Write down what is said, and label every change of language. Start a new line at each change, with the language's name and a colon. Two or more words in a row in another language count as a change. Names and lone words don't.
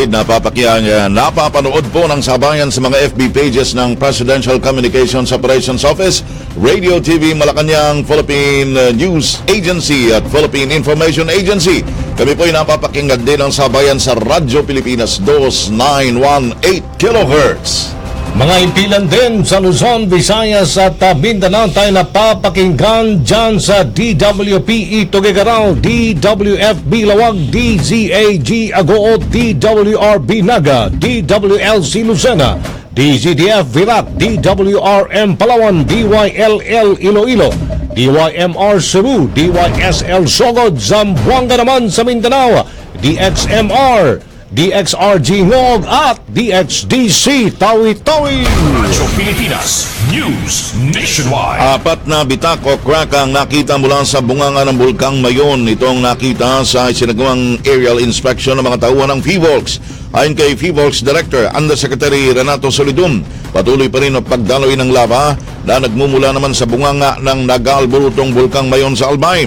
Filipino: Napapanood po ng sabayan sa mga FB pages ng Presidential Communications Operations Office, Radio TV Malacanang, Philippine News Agency at Philippine Information Agency. Kami po ay napapakinggan din ng sabayan sa Radyo Pilipinas 2918 kHz. Mga impilan din sa Luzon, Visayas at Mindanao tayo napapakinggan dyan sa DWPE Tuguegarao, DWFB Lawag, DZAG Agoo, DWRB Naga, DWLC Lucena, DZDF Virac, DWRM Palawan, DYLL Iloilo, DYMR Cebu, DYSL Sogod, Zamboanga naman sa Mindanao, DXMR, DXRG Ngog at DXDC Tawi-Tawi. Radyo Pilipinas News Nationwide. Apat na bitak o crack ang nakita mula sa bunganga ng Bulkang Mayon. Itong nakita sa isinagawang aerial inspection ng mga tauhan ng PHIVOLCS. Ayon kay PHIVOLCS Director Undersecretary Renato Solidum, patuloy pa rin ang pagdaloy ng lava na nagmumula naman sa bunganga ng nag-aalburutong Bulkang Mayon sa Albay.